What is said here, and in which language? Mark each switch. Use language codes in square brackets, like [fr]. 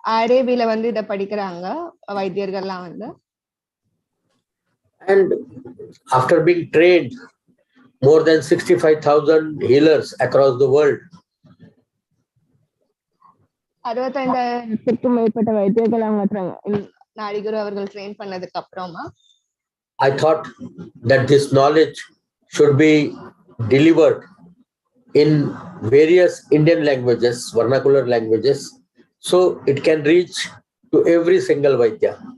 [ta] RAVல வந்து இத படிக்கிறாங்க வைத்தியர்கள்லாம் வந்து. [en] And after being trained more than 65,000 healers across the world, [ta] 65,000க்கும் மேற்பட்ட வைத்தியர்கள் அவங்க நாடிகுரு அவர்கள் ட்ரெயின் பண்ணதுக்கு அப்புறமா [en] I thought that this knowledge should be delivered in various Indian languages, vernacular languages, so it can reach to every single Vaidya.